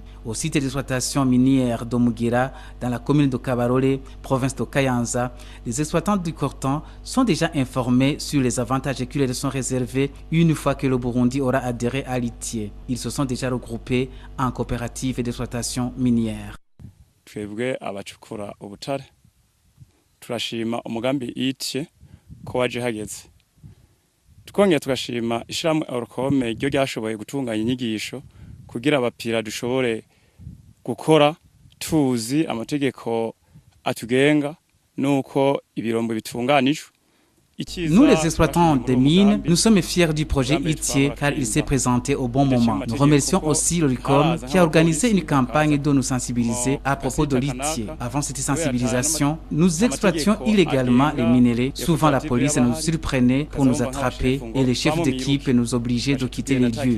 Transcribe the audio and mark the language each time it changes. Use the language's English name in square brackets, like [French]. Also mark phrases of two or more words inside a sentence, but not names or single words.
[French] Au site d'exploitation minière d'Omugira, dans la commune de Kabarole, province de Kayanza, les exploitants du coltan sont déjà informés sur les avantages qui leur sont réservés une fois que le Burundi aura adhéré à l'ITIE. Ils se sont déjà regroupés en coopérative d'exploitation minière. [Rundi] Twebwe abacukura ubutare turashima umugambi ITIE ko waje hageze. Twongeye tugashima ishyirahamwe OLUCOM ryo ryashoboye gutunganya inyigisho kugira abapira dushobore gukora tuzi amategeko atugenga nuko ibirombo bitunganijwe. [French] Nous, les exploitants des mines, nous sommes fiers du projet ITIE car il s'est présenté au bon moment. Nous remercions aussi l'OLUCOM qui a organisé une campagne de nous sensibiliser à propos de l'ITIE. Avant cette sensibilisation, nous exploitions illégalement les minerais. Souvent, la police nous surprenait pour nous attraper et les chefs d'équipe nous obligeaient de quitter les lieux.